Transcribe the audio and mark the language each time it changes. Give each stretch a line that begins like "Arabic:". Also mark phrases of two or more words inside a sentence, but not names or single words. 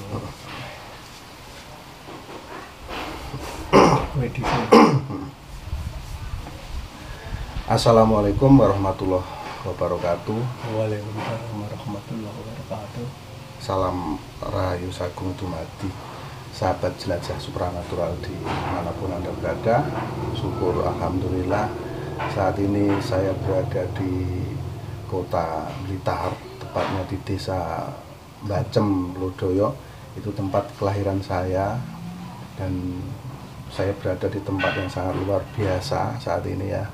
Arabic: السلام عليكم ورحمة الله وبركاته. وعليكم السلام ورحمة الله وبركاته.
Indonesian: Salam
Javanese: rahayu sagung dumadi
Indonesian: sahabat jelajah supranatural di manapun Anda berada. Syukur alhamdulillah saat ini saya berada di kota Blitar, tepatnya di desa Bacem Lodoyo. Itu tempat kelahiran saya dan saya berada di tempat yang sangat luar biasa saat ini ya.